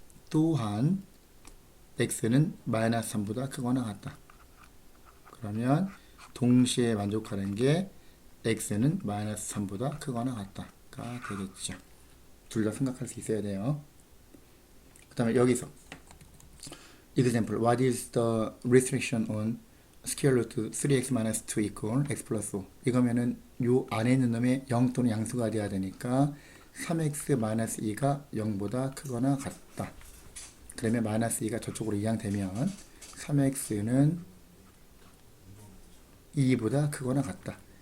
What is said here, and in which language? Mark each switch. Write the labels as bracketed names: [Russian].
[Korean] 또한 x는 마이너스 3보다 크거나 같다. 그러면 동시에 만족하는 게 x는 마이너스 3보다 크거나 같다가 되겠죠. 둘 다 생각할 수 있어야 돼요. 그 다음에 여기서 [English] example, what is the restriction on square root 3x minus 2 equal x plus 5? [Korean] 이거면은 요 안에 있는 놈의 0 또는 양수가 돼야 되니까 3x 마이너스 2가 0보다 크거나 같다. 그러면 마이너스 2가 저쪽으로 이양되면 3x는 2보다 크거나 같다.